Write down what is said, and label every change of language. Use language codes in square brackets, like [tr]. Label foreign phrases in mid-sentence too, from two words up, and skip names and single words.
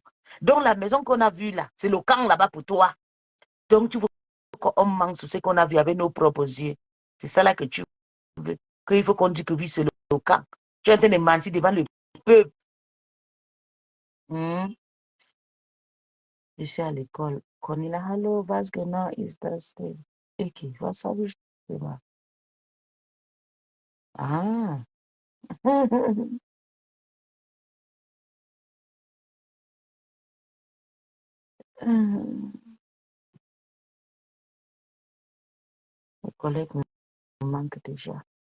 [fr] Donc la maison qu'on a vue là, c'est le camp là-bas pour toi. Donc tu veux qu'on manque sur ce qu'on a vu avec nos propres yeux. C'est ça là que tu veux. Qu'il faut qu'on dise que oui, c'est le camp. Tu es en train de mentir devant le peuple. Hmm? Je suis à l'école. [de] Cornelia, hello, was genau ist das denn? Okay, was habe ich gemacht? Ah. [fr] Mes collègues me manquent déjà.